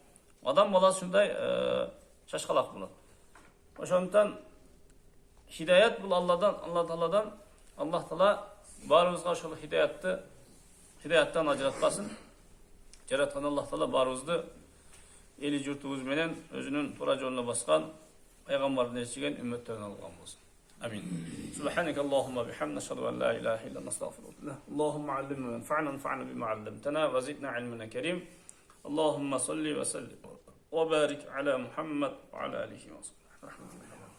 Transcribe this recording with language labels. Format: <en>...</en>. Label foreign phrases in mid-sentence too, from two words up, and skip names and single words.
<ky>Адам баласы шундай шашкалак болот. Ошондон хидаят бул Алладан, Аллах Таала барыбызга ошол хидаяттан ажыратпасын. Жараткан Аллах Таала барыбызды эли журтубуз менен өзүнүн туура жолуна баскан пайгамбарды ээрчиген үммөттөрүнөн алган болсун. Амин.</ky> <ar>سبحانك اللهم بحمدك أشهد أن لا إله إلا أنت أستغفرك. اللهم علمنا وانفعنا بما علمتنا وزدنا علما كريم. اللهم صل وسلم وبارك على محمد وعلى آله وصحبه.</ar>